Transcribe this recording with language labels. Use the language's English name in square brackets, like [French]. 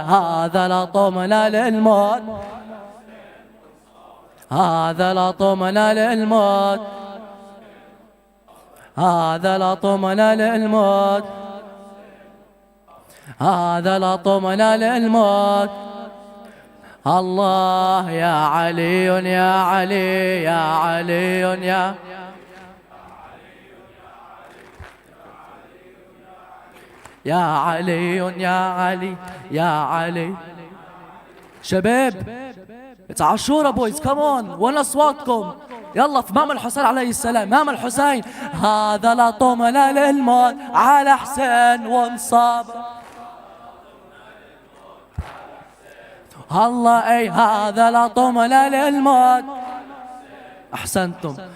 [Arabic] هذا لطمنا للموت، هذا لطمنا للموت، هذا لطمنا للموت، هذا لطمنا للموت. الله يا علي يا علي يا علي يا، يا علي يا علي يا علي. شباب [English] It's Ashura boys, come on. [Arabic] وين اصواتكم؟ يلا في امام الحسين عليه السلام، امام الحسين. هذا لطمنا للموت على حسين ومصاب. الله اي هذا لطمنا للموت، احسنتم.